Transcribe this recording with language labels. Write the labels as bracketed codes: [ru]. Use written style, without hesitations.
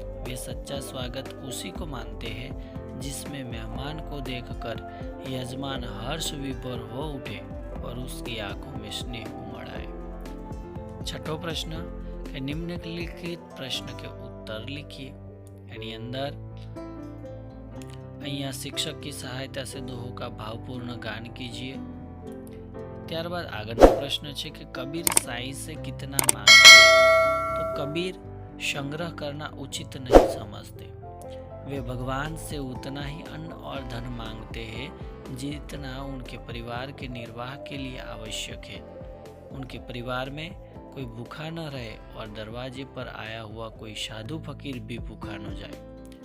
[hi] वे सच्चा स्वागत उसी को मानते हैं जिसमें मेहमान को देखकर यजमान हर्ष विभोर हो उठे और उसकी आंखों में स्नेह उमड़ आए। 6ठो प्रश्न, निम्नलिखित प्रश्न के उत्तर लिखिए। यानी अंदर અહીંયા शिक्षक की सहायता से दोहों का भावपूर्ण गान कीजिए। [gu] ત્યારબાદ આગળનો પ્રશ્ન છે કે કબીર [hi] साईं से कितना मांगते हैं? तो कबीर संग्रह करना उचित नहीं समझते। वे भगवान से उतना ही अन्न और धन मांगते हैं जितना उनके परिवार के निर्वाह के लिए आवश्यक है। उनके परिवार में कोई भूखा न रहे और दरवाजे पर आया हुआ कोई साधु फकीर भी भूखा न जाए।